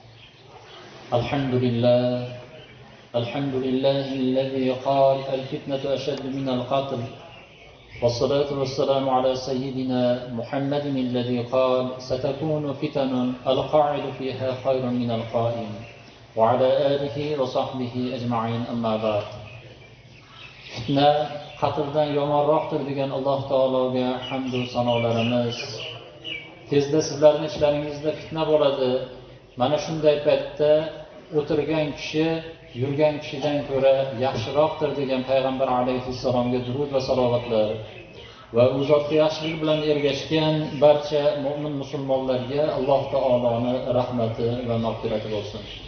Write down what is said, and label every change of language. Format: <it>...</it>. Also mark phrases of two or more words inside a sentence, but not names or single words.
<ar>الحمد لله الذي قال الفتنة أشد من القتل، والصلاة والسلام على سيدنا محمد الذي قال ستكون فتن القاعد فيها خير من القائم، وعلى آله وصحبه أجمعين. أما بعد.</ar> <uz>Fitna qatldan yomonroqdir degan Alloh taologa hamd va sanolarimiz. Tezda sizlarning ishlaringizda fitna bo'ladi. Mana shunday paytda o'tirgan kishi yurgan kishidan ko'ra yaxshiroqdir degan payg'ambar alayhissalomga durud va salovatlar va u zotga yaxshilik bilan ergashgan barcha mo'min musulmonlarga Alloh taoloning rahmati va mag'firati bo'lsin.</uz>